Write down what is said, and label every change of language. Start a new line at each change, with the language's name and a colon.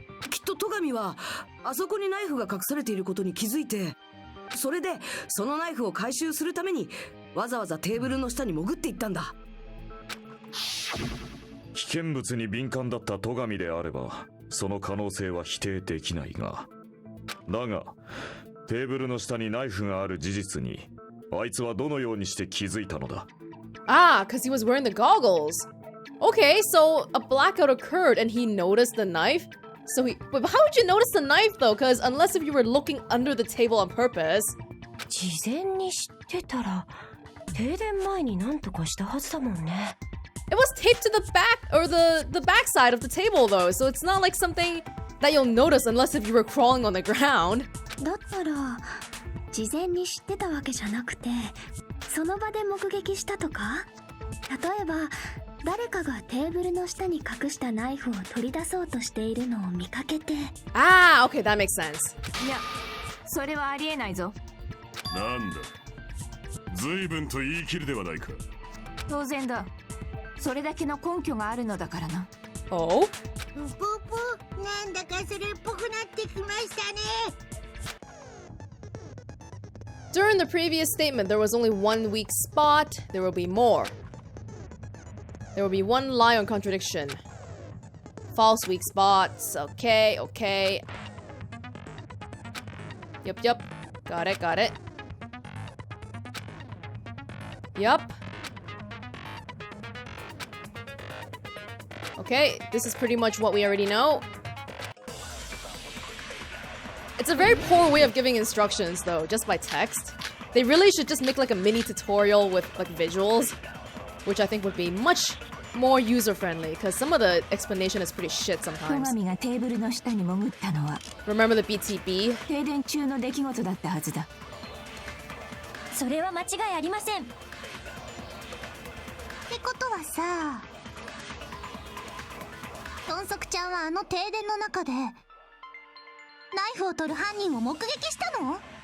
Japanese: きっと戸上はあそこにナイフが隠されていることに気づいて、それでそのナイフを回収するためにわざわざテーブルの下に潜っていったんだ。危険物に敏感だった戸上であればその可能性は否定できないが、だがテーブルの下にナイフがある事実にあいつはどのようにして気づいたのだ。
English: Ah, because he was wearing the goggles. Okay, so a blackout occurred and he noticed the knife. So but how would you notice the knife though? Because unless if you were looking under the table on purpose.
Japanese: 事前に知ってたら停電前に何とかしたはずだもんね。
English: It was taped to the back or the back side of the table though, so it's not like something that you'll notice unless if you were crawling on the ground.
Japanese: だったら事前に知ってたわけじゃなくてその場で目撃したとか？例えば誰かがテーブルの下に隠したナイフを取り出そうとしているのを見かけて。
English: Ah, okay, that makes sense.
Japanese: いやそれはありえないぞ。なんだ随分と言い切るではないか。当然だ。それだけの根拠があるのだからな。 Oh? ぷぷ、なんだかそれっぽくなってきましたね。
English: During the previous statement, there was only one weak spot. There will be more. There will be one lie on contradiction. False weak spots. Okay, okay. Yup. Got it. Yup. Okay, this is pretty much what we already know. It's a very poor way of giving instructions though, just by text. They really should just make like a mini tutorial with like visuals, which I think would be much more user-friendly, because some of the explanation is pretty shit sometimes.
Japanese: 戸上がテーブルの下に潜ったのは
English: Remember the BTB?
Japanese: 停電中の出来事だったはずだ。それは間違いありません。ってことはさ、豚足ちゃんはあの停電の中でナイフを取る犯人を目撃したの？